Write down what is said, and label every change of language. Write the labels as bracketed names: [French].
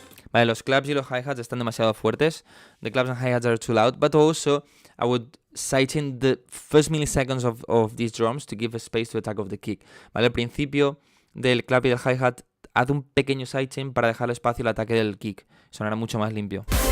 [Spanish] Vale, los claps y los hi-hats están demasiado fuertes. [English] The claps and hi-hats are too loud. But also, I would sidechain the first milliseconds of these drums to give a space to attack of the kick. [Spanish] Vale, al principio del clap y del hi-hat, haz un pequeño sidechain para dejar espacio al ataque del kick. Sonará mucho más limpio.